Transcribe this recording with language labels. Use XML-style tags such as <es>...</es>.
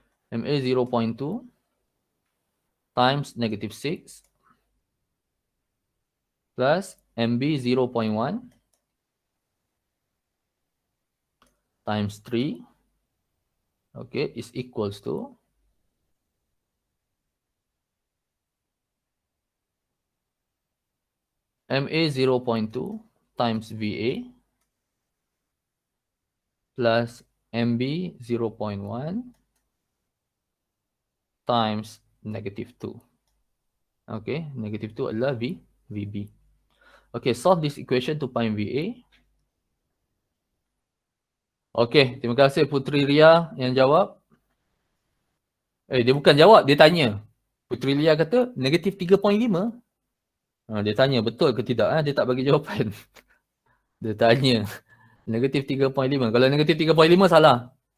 <en>MA 0.2 times negative 6 plus MB 0.1 times 3, okay, is equals to MA 0.2 times VA plus MB 0.1 times negative 2. Okay, negative 2 adalah VB. Okay, solve this equation to find VA.</en> <ms>Okay, terima kasih Putri Ria yang jawab. Dia bukan jawab, dia tanya. Putri Ria kata negatif 3.5. Dia tanya betul ke tidak? Dia tak bagi jawapan. Dia tanya negatif 3.5. Kalau negatif 3.5 salah.</ms>